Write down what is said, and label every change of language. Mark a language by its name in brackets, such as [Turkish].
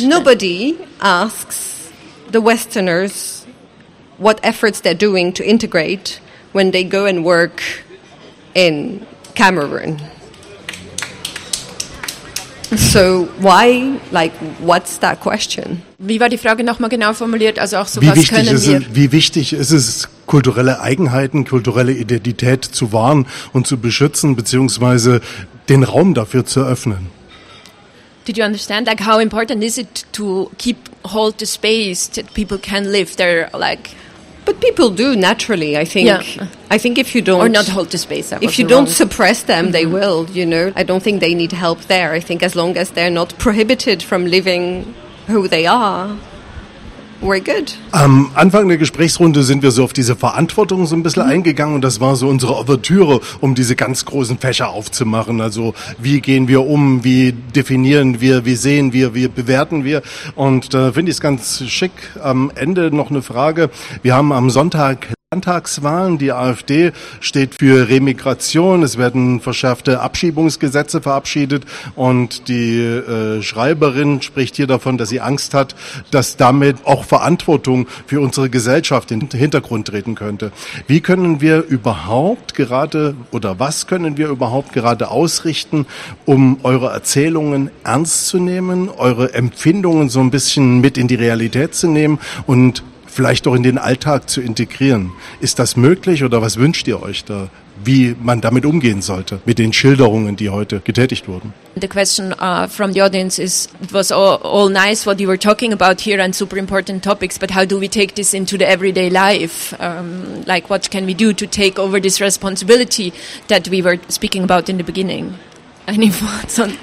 [English] Nobody asks the Westerners what efforts they're doing to integrate when they go and work in Cameroon. So why, like, what's that question? [German] Wie war die Frage nochmal genau formuliert? Also auch so, wie wichtig ist es, kulturelle Eigenheiten, kulturelle Identität zu wahren und zu beschützen, beziehungsweise den Raum dafür zu öffnen? [English] Did you understand? Like, how important is it to keep hold the space that people can live there, like... But people do naturally, I think. Yeah. I think if you don't... Or not hold the space. If you don't suppress them, mm-hmm. they will, you know. I don't think they need help there. I think as long as they're not prohibited from living who they are, we're good. [German] Am Anfang der Gesprächsrunde sind wir so auf diese Verantwortung so ein bisschen mm-hmm. eingegangen. Und das war so unsere Ouvertüre, um diese ganz großen Fächer aufzumachen. Also wie gehen wir um, wie definieren wir, wie sehen wir, wie bewerten wir. Und da finde ich es ganz schick. Am Ende noch eine Frage. Wir haben am Sonntag Landtagswahlen. Die AfD steht für Remigration. Es werden verschärfte Abschiebungsgesetze verabschiedet. Und die Schreiberin spricht hier davon, dass sie Angst hat, dass damit auch Verantwortung für unsere Gesellschaft in den Hintergrund treten könnte. Wie können wir überhaupt gerade oder was können wir überhaupt gerade ausrichten, um eure Erzählungen ernst zu nehmen, eure Empfindungen so ein bisschen mit in die Realität zu nehmen und vielleicht auch in den Alltag zu integrieren. Ist das möglich oder was wünscht ihr euch da, wie man damit umgehen sollte, mit den Schilderungen, die heute getätigt wurden? [English] The question from the audience is, it was all nice what you were talking about here and super important topics, but how do we take this into the everyday life? Like, what can we do to take over this responsibility that we were speaking about in the beginning? Any thoughts on